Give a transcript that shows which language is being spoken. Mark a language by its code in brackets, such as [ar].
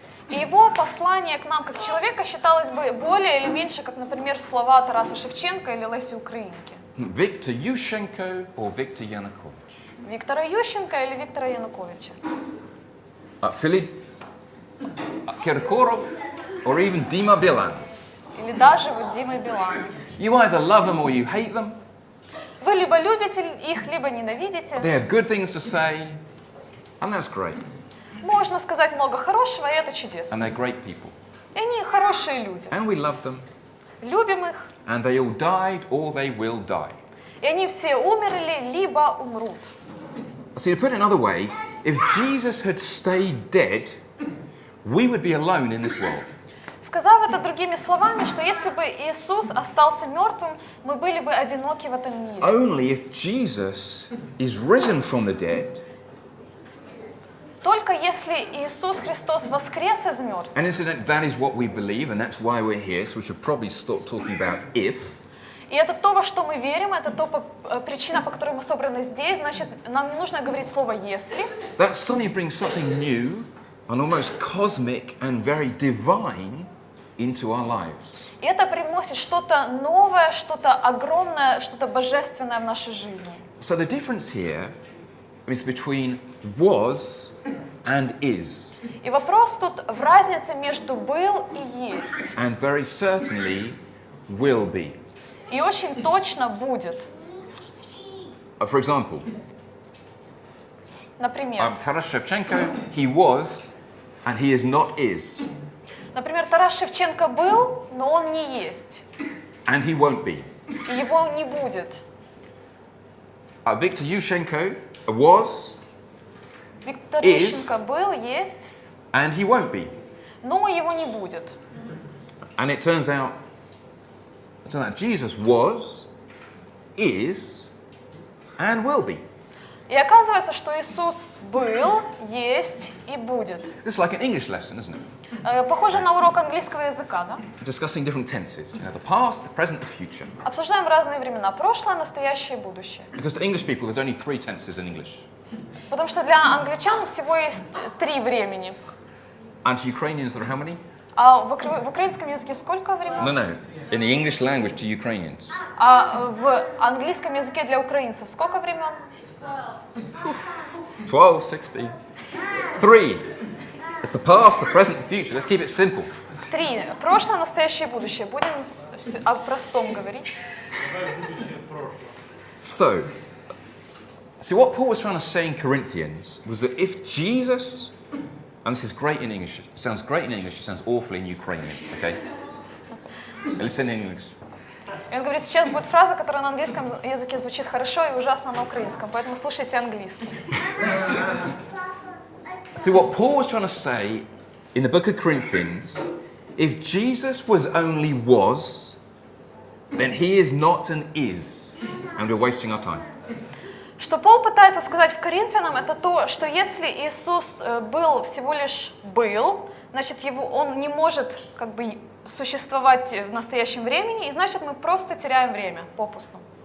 [ru] И его послание к нам как человека считалось бы более или меньше, как, например, слова Тараса Шевченко или Леси Украинки. [en] Viktor Yushchenko or Viktor Yanukovych. [ru] Виктора Ющенко или Виктора Януковича. [en] Philip Kirkorov or even Dima Bilan. [ru] Или даже вот Дима Билан. [en] You either love them or you hate them. [ru] Вы либо любите их, либо ненавидите. [en] They have good things to say, and that's great. [ru] Можно сказать много хорошего, и это чудесно. [en] And they're great people. [ru] И они хорошие люди. [en] And we love them. [ru] Любим их. [en] And they all died or they will die. [ru] И они все умерли, либо умрут. [en] See, to put it another way, if Jesus had stayed dead, we would be alone in this world. [ru] Сказав это другими словами, что если бы Иисус остался мертвым, мы были бы одиноки в этом мире. [en] Only if Jesus is risen from the dead, [ru] Только если Иисус Христос воскрес из мертвых. [en] and incidentally, that is what we believe, and that's why we're here, so we should probably stop talking about if. [ru] И это то, во что мы верим, это причина, по которой мы собраны здесь, значит, нам не нужно говорить слово «если». [en] That suddenly brings something new and almost cosmic and very divine into our lives. [ru] И это привносит что-то новое, что-то огромное, что-то божественное в нашу жизнь. [en] So the difference here is between was and is. [ru] И вопрос тут в разнице между «был» и «есть». [en] And very certainly will be. [ru] И очень точно будет. [en] For example, [ru] Например, [en] Taras Shevchenko, he was and he is not is. [ru] Например, Тарас Шевченко был, но он не есть. [en] And he won't be. [ru] И его не будет. [en] Viktor Yushchenko was [ru] Виктор [en] Is. [ru] Ющенко был, есть, [en] and he won't be. [ru] но его не будет. [en] And it turns out Jesus was, is, and will be. [ru] И оказывается, что Иисус был, есть и будет. [en] This is like an English lesson, isn't it? [ru] Похоже на урок английского языка, да? [en] Discussing different tenses, the past, the present, the future. [ru] Обсуждаем разные времена, прошлое, настоящее и будущее. [en] Because to English people, there's only 3 tenses in English. [ru] Потому что для англичан всего есть 3 времени. [en] And to Ukrainians, there are how many? [ru] А в украинском языке сколько времен? [en] No. In the English language to Ukrainians. [ru] А в английском языке для украинцев сколько времен? 12, 16. 3. [en] It's the past, the present, the future. Let's keep it simple. 3. [ru] Прошлое, настоящее и будущее. Будем о простом говорить. [en] So, what Paul was trying to say in Corinthians was that if Jesus, and this is great in English, it sounds great in English, it sounds awful in Ukrainian, okay? Listen in English. [ru] И он говорит, сейчас будет фраза, которая на английском языке звучит хорошо и ужасно на украинском, поэтому слушайте английский. [en] See, what Paul was trying to say in the book of Corinthians, if Jesus was only was, then he is not and is, and we're wasting our time. [ru] Что Пол пытается сказать в Коринфянам, это то, что если Иисус был всего лишь был, значит, он не может как бы существовать в настоящем времени, и значит, мы просто теряем время попусту.